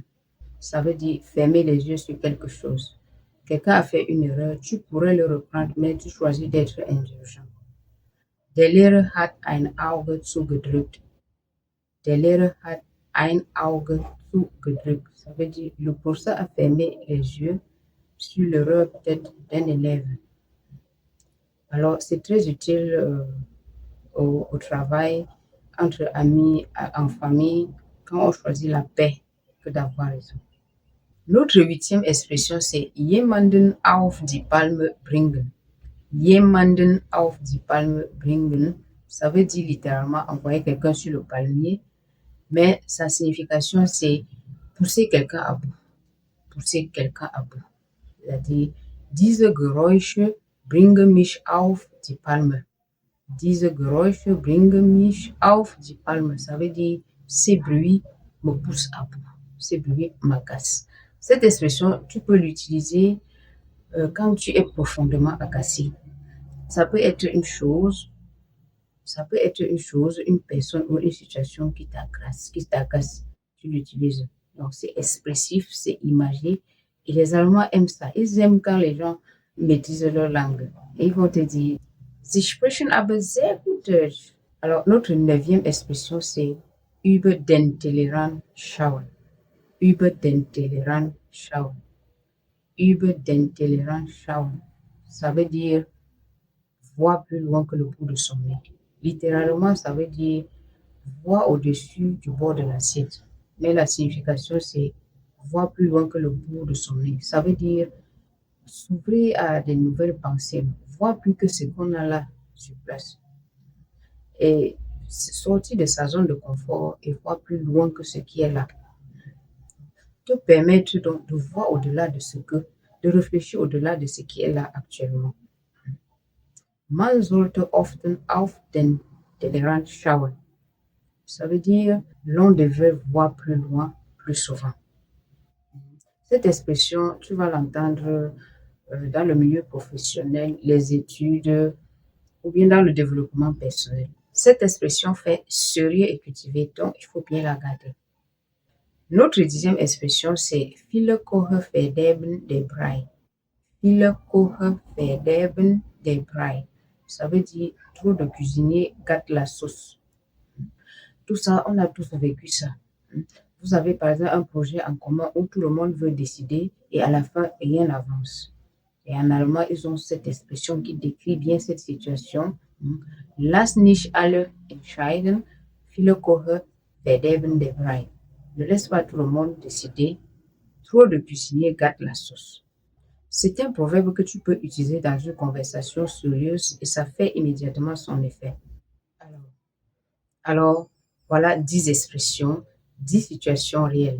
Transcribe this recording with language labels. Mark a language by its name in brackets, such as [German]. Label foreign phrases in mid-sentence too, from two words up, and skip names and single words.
[French] Ça veut dire fermer les yeux sur quelque chose. Quelqu'un a fait une erreur, tu pourrais le reprendre, mais tu choisis d'être indulgent. [German] Der Lehrer hat ein Auge zugedrückt. Der Lehrer hat ein Auge zugedrückt. [French] Ça veut dire le professeur a fermé les yeux sur l'erreur peut-être d'un élève. Alors, c'est très utile au travail, entre amis, en famille, quand on choisit la paix que d'avoir raison. Notre huitième expression, c'est [German] jemanden auf die Palme bringen. Jemanden auf die Palme bringen, [French] ça veut dire littéralement envoyer quelqu'un sur le palmier, mais sa signification, c'est pousser quelqu'un à bout. Pousser quelqu'un à bout. C'est-à-dire, [German] diese Geräusche bringen mich auf die Palme. Diese Geräusche bringen mich auf die Palme. [French] Ça veut dire, ces bruits me poussent à bout. Ces bruits m'agacent. Cette expression, tu peux l'utiliser quand tu es profondément agacé. Ça peut être une chose, une personne ou une situation qui t'agace. Tu l'utilises. Donc, c'est expressif, c'est imagé. Et les Allemands aiment ça. Ils aiment quand les gens maîtrisent leur langue. Et ils vont te dire, [German] Sie sprechen aber sehr gut Deutsch. [French] Alors, notre neuvième expression, c'est [German] über den Tellerrand schauen. Über den Tellerrand schauen. Über den Tellerrand schauen. [French] Ça veut dire voir plus loin que le bout de son nez. Littéralement, ça veut dire voir au-dessus du bord de l'assiette. Mais la signification, c'est voir plus loin que le bout de son nez. Ça veut dire s'ouvrir à de nouvelles pensées, voir plus que ce qu'on a là sur place. Et sortir de sa zone de confort et voir plus loin que ce qui est là. Te permettre donc de voir au-delà de réfléchir au-delà de ce qui est là actuellement. [German] Man sollte oft auf den Tellerrand schauen. [French] Ça veut dire l'on devrait voir plus loin, plus souvent. Cette expression, tu vas l'entendre dans le milieu professionnel, les études ou bien dans le développement personnel. Cette expression fait sérieux et cultivé, donc il faut bien la garder. Notre dixième expression, c'est [German] Viele Kochen verderben den Brei. Viele Kochen verderben den Brei. [French] Ça veut dire trop de cuisinier gâte la sauce. Tout ça, on a tous vécu ça. Vous avez par exemple un projet en commun où tout le monde veut décider et à la fin, rien n'avance. Et en allemand, ils ont cette expression qui décrit bien cette situation. [German] Lass nicht alle entscheiden, viele Koche verderben den Brei. [French] Ne laisse pas tout le monde décider. Trop de cuisiniers gâtent la sauce. C'est un proverbe que tu peux utiliser dans une conversation sérieuse et ça fait immédiatement son effet. Alors, voilà 10 expressions, 10 situations réelles.